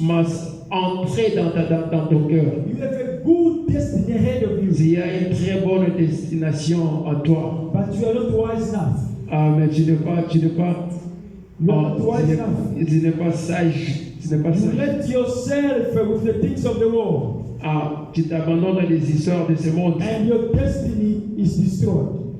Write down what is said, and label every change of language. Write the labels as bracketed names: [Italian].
[French] must entrer dans ton cœur. [English] You have a good destiny ahead of you, [French] Il y a une très bonne destination en toi. [English] but you are not wise enough. [French] Mais tu n'es pas [English] You are not wise enough. [French] tu n'es pas sage. Tu n'es pas [English] You [French] sage. [English] let yourself with the things of the world, [French] Tu t'abandonnes dans les histoires de ce monde. [English] and your destiny is destroyed.